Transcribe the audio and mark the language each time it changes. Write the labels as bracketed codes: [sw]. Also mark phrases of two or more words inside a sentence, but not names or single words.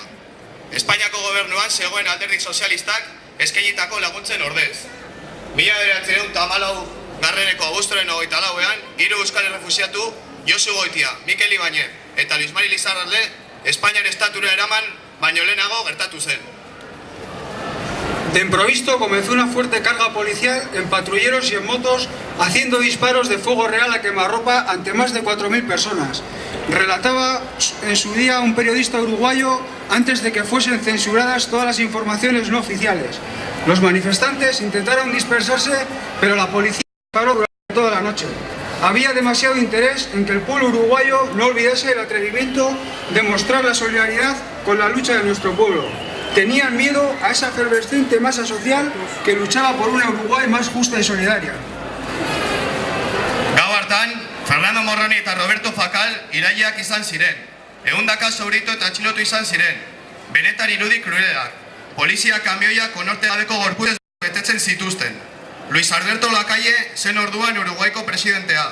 [eu] Espainiako gobernuan zegoen alderdi sozialistak eskainitako laguntzen ordez. 1914 abuztuaren 24ean, 3 euskal errefusiatu Josu Goitia, Mikel Ibañez eta Luis Mari Lizarralde Espainiar estatura eraman baino lehenago gertatu zen. [es] De improviso comenzó una fuerte carga policial en patrulleros y en motos, haciendo disparos de fuego real a quemarropa ante más de 4.000 personas. Relataba en su día un periodista uruguayo antes de que fuesen censuradas todas las informaciones no oficiales. Los manifestantes intentaron dispersarse, pero la policía disparó durante toda la noche. Había demasiado interés en que el pueblo uruguayo no olvidase el atrevimiento de mostrar la solidaridad con la lucha de nuestro pueblo. Tenían miedo a esa efervescente masa social que luchaba por una Uruguay más justa y solidaria. [eu] Gau hartan, Fernando Morroni eta Roberto Fakal iraileak izan ziren. 100 zauritu eta atxilotu izan ziren. Benetan irudi krudeleak. Polizia kamioia konorte gabeko gorputez betetzen zituzten. Luis Alberto Lacalle zen orduan Uruguaiko presidentea.